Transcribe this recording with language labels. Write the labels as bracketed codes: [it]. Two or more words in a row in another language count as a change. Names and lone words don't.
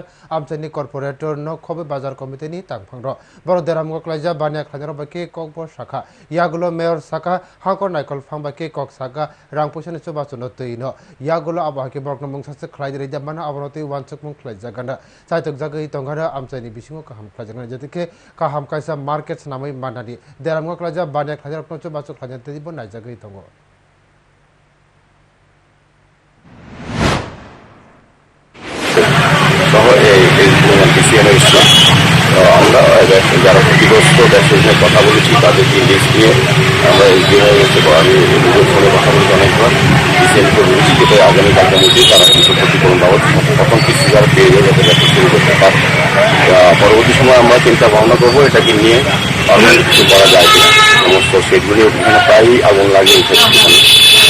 [trp] आमचाइनि कर्पोरेटर न खबे बाजार कमिटिनि तांफांरो बर देरामगो क्लाइजा बानिया खानेरो बाकी ककबो शाखा यागुलो मेयर शाखा हांकर नाइकल फांबाकी कक शाखा रांपुसनि सुबासुनो तैनो यागुलो आबाहाकी बरकनो मुंसासे खलाइदि रेजाबाना अबनति वानसुक मुं खलाइजागाना चाइतक जागै तंगारा आमचाइनि बिसिङो काहाम खलाइजागाना जतिके काहाम काइसा मार्केट नामै मानादि देरामगो खलाइजा बानिया खानेरो रकनो सुबासु खलाइजा तेदिबो नाइजागै तंगो [bn] আমরা যারা ক্ষতিগ্রস্ত দেশের যে কথা বলেছি তাদেরকে লিস্ট নিয়ে আমরা যেভাবে আমি নিজের ফোনে কথা বলতে অনেকবার ডিসেন্ট করে বলেছি যেটা আগামীকালকে মধ্যে তারা কিছু ক্ষতিপূরণ বাবদ প্রথম কিস্তি যারা পেয়ে যাবে যাতে ব্যবসা শুরু করতে পারে পরবর্তী সময় আমরা চিন্তা ভাবনা করবো এটাকে নিয়ে আরও কিছু করা যায় কিনা সমস্ত সেটগুলি ওখানে প্রায়ই আগুন লাগিয়ে উঠেছে